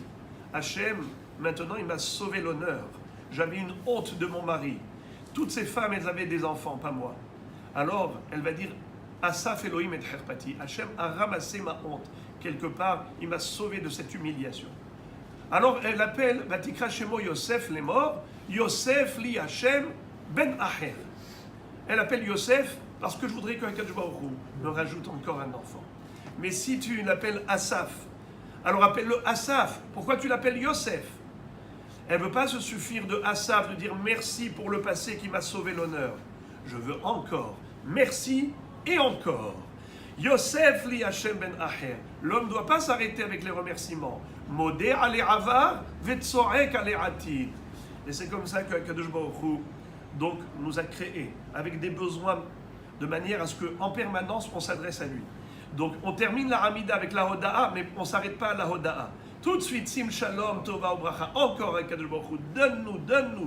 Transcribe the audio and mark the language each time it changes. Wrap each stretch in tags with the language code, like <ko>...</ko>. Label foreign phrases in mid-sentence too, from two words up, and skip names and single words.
<fr>Hachem, maintenant il m'a sauvé l'honneur. J'avais une honte de mon mari. Toutes ces femmes, elles avaient des enfants, pas moi. Alors, elle va dire</fr> <he>אסף אלהים את חרפתי.</he> <fr>Hachem a ramassé ma honte. Quelque part, il m'a sauvé de cette humiliation. Alors, elle appelle</fr> <he>ותקרא שמו יוסף,</he> <fr>les morts.</fr> <he>יוסף לי השם בן אחר.</he> <fr>Elle appelle Yosef parce que je voudrais qu'un</fr> <he>קדוש ברוך הוא</he> <fr>me rajoute encore un enfant. Mais si tu l'appelles Asaf, alors appelle-le Asaf. Pourquoi tu l'appelles Yosef? Elle ne veut pas se suffire de Asaf, de dire merci pour le passé qui m'a sauvé l'honneur. Je veux encore. Merci et encore.</fr> <he>יוסף לי השם בן אחר.</he> <fr>L'homme ne doit pas s'arrêter avec les remerciements.</fr> <he>מודה על העבר, וצועק על העתיד.</he> <fr>Et c'est comme ça que</fr> <he>קדוש ברוך הוא</he> <fr>donc nous a créés, avec des besoins de manière à ce qu'en permanence on s'adresse à lui. Donc on termine la Hamida avec la Hoda'a, mais on ne s'arrête pas à la Hoda'a. Tout de suite,</fr> <he>שים שלום, טובה וברכה,</he> <fr>encore avec</fr> <he>קדוש ברוך הוא,</he> <fr>donne-nous.</fr>